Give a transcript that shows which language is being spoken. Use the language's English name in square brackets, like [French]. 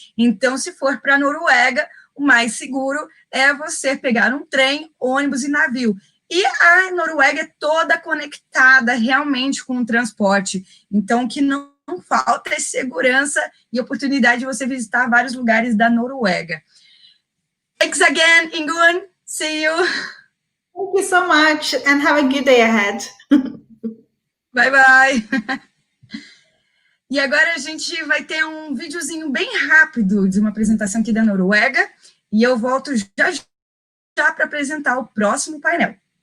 [Portuguese] Então, se for para a Noruega, o mais seguro é você pegar um trem, ônibus e navio. E a Noruega é toda conectada realmente com o transporte, então que não falta é segurança e oportunidade de você visitar vários lugares da Noruega. [English] Thanks again, Ingunn. See you. Thank you so much, and have a good day ahead. Bye, bye. [Portuguese] E agora a gente vai ter um videozinho bem rápido de uma apresentação aqui da Noruega, e eu volto já para apresentar o próximo painel.